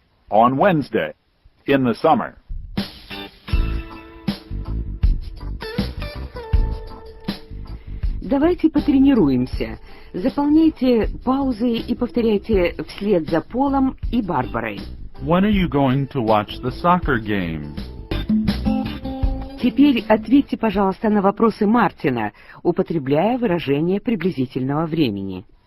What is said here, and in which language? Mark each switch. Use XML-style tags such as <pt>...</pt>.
<en>On Wednesday. In the summer.</en> <ru>Давайте потренируемся. Заполняйте паузы и повторяйте вслед за Полом и Барбарой.</ru> <en>When are you going to watch the soccer game?</en> <ru>Теперь ответьте, пожалуйста, на вопросы Мартина, употребляя выражение приблизительного времени.</ru>